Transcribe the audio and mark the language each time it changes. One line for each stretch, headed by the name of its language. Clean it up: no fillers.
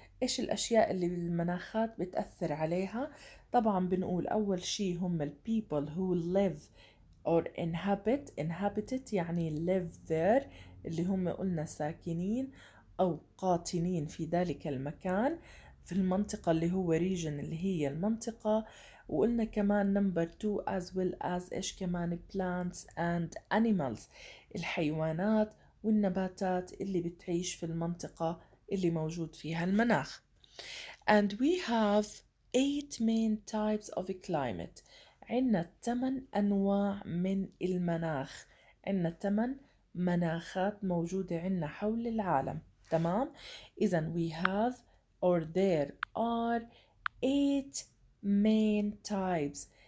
Arabic: إيش الأشياء اللي المناخات بتأثر عليها؟ طبعا بنقول أول شي هم
English: people who live or inhabited
Arabic: يعني
English: live there،
Arabic: اللي هم قلنا ساكنين أو قاطنين في ذلك المكان في المنطقة اللي هو region اللي هي المنطقة. وقلنا كمان number 2
English: as well as
Arabic: إيش كمان
English: plants and animals،
Arabic: الحيوانات والنباتات اللي بتعيش في المنطقة اللي موجود فيها المناخ.
English: And we have 8 main types of climate.
Arabic: عنا 8 أنواع من المناخ، عنا 8 مناخات موجودة عنا حول العالم.
English: تمام؟ إذن we have or there are 8 main types.